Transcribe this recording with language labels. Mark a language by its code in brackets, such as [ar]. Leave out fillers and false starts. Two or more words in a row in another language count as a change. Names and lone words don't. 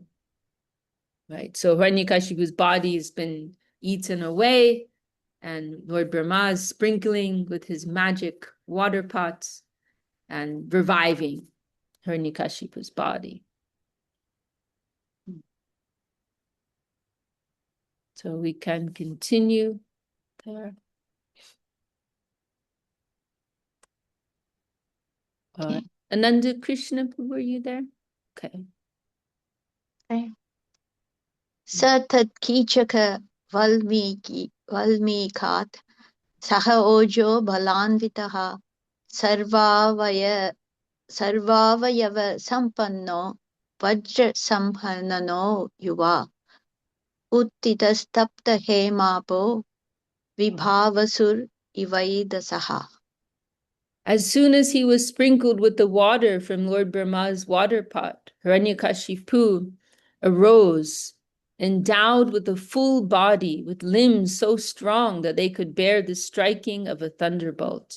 [en] Right, so Hiraṇyakashipu's body has been eaten away, and Lord Brahmā is sprinkling with his magic water pots and reviving Hiraṇyakashipu's body. So we can continue there. Okay. Ananda Krishna, were you there? Okay. Okay. [sa] Satat Kichaka Valmikat Saha Ojo Balanvitaha Sarvavaya Sampanno Vajra Samhanano Yuva Uttitastapta Hemapo Vibhavasur Ivaidasaha. [en] As soon as he was sprinkled with the water from Lord Brahma's water pot, Hiraṇyakashipu arose, endowed with a full body, with limbs so strong that they could bear the striking of a thunderbolt.